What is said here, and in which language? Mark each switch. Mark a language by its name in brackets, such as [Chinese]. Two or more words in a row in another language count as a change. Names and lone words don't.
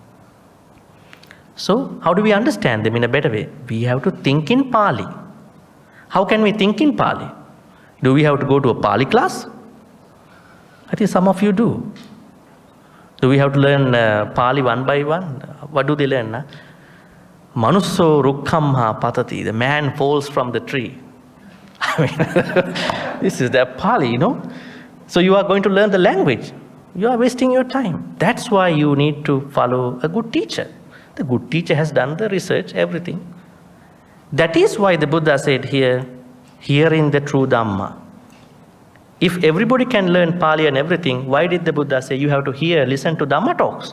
[English] So how do we understand them in a better way? We have to think in Pali. How can we think in Pali? Do we have to go to a Pali class? I think some of you do. Do we have to learn Pali one by one? What do they learn? [Pali] Manusso rukkhamha patati. [English] The man falls from the tree. I mean, this is their Pali, So you are going to learn the language. You are wasting your time. That's why you need to follow a good teacher. The good teacher has done the research, everything. That is why the Buddha said here, hearing the true Dhamma If everybody can learn Pali and everything, why did the Buddha say you have to hear, listen to Dhamma talks?